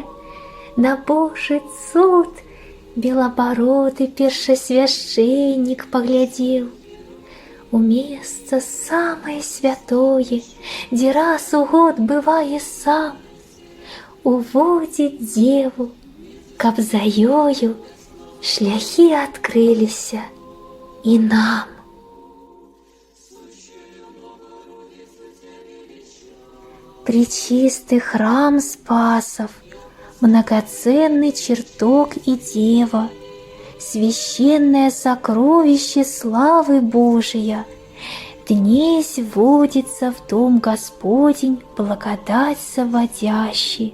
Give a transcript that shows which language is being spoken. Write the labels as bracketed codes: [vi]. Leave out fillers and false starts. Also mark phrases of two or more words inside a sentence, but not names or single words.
[be] На Божы цуд белабароды першасвяшчэннік паглядзеў. У месца самае святое, дзе раз у год бывае сам, уводзіць дзеву, каб за ёю шляхі адкрыліся і нам. [cu] Пречистый храм Спасов, многоценный чертог и дева, священное сокровище славы Божия, днесь водится в дом Господень благодать соводящий.